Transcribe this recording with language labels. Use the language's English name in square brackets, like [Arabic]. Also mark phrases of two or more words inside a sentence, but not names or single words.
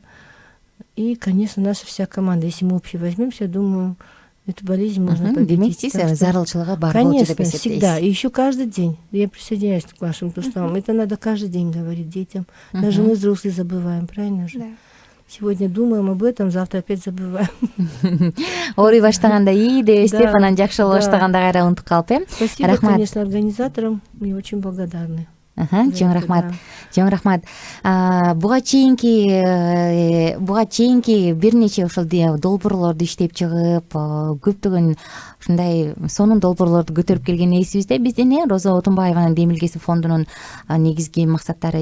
[Russian] И, конечно, наша вся команда. Если мы общий возьмемся, я думаю, эту болезнь можно победить. Конечно, всегда. И еще каждый день. Я присоединяюсь к вашим словам. Это надо каждый день говорить детям. Даже мы, взрослые, забываем, правильно же? Да. Сегодня думаем об этом, завтра опять забываем. [Kyrgyz] Ооруй баштаганда ии дебестеп, анан жакшы боло баштаганда кайра унутуп калып, [Russian] Спасибо, конечно, организаторам. Мы очень благодарны. [Kyrgyz] Чоң рахмат. Буга чейинки бир нече ошол долбоорлорду иштеп чыгып, көптөгөн ушундай сонун долбоорлорду көтөрүп келген эсибизде. Биздин Роза Отунбаеванын Демилгеси фондунун негизги максаттары.